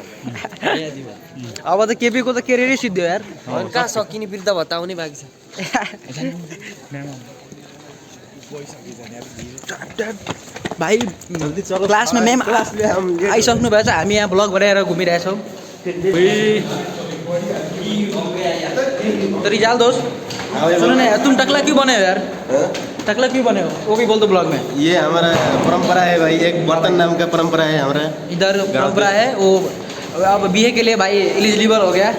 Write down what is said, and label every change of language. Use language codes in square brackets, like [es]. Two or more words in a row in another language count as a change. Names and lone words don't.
[ne] अब त केपीको त केरियरै सिद्धियो यार। कहाँ सकिने वृद्ध भत्ता आउने बाँकी छ। भाइ क्लासमा म्याम आइसक्नु भएछ, हामी यहाँ ब्लग बनाएर घुमिरहेछौँ। [hi] तो रिजाल दोस्त सुनो ना, तुम टकला क्यों बने हो यार? टकला क्यों बने हो? वो भी बोल दो ब्लॉग में। ये हमारा परंपरा है भाई, एक बर्तन नाम का परंपरा है हमारा इधर परंपरा है। वो अब बीए के लिए भाई एलिजिबल हो गया।